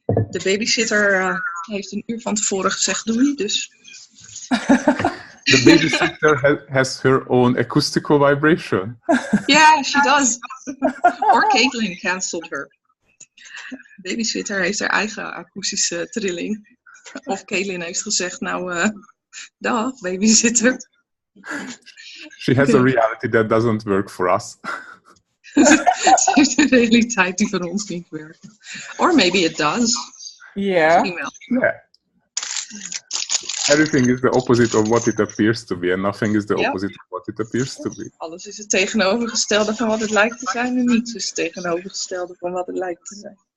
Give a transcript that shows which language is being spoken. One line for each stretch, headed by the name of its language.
Dutch: De babysitter heeft een uur van tevoren gezegd doei, dus...
English: The babysitter has her own acoustical vibration. Yeah, she does. Or Caitlin cancelled her.
Dutch: De babysitter heeft haar eigen akoestische trilling. Of Caitlin heeft gezegd, nou, dag, babysitter.
English: She has a reality that doesn't work for us.
Dutch: Ze heeft een realiteit die voor ons niet werkt.
English: Or maybe it does. Yeah. Yeah. Everything is the opposite of what it appears to be, and nothing is the opposite of what it appears to be.
Dutch: Alles is het tegenovergestelde van wat het lijkt te zijn en niets is het tegenovergestelde van wat het lijkt te zijn.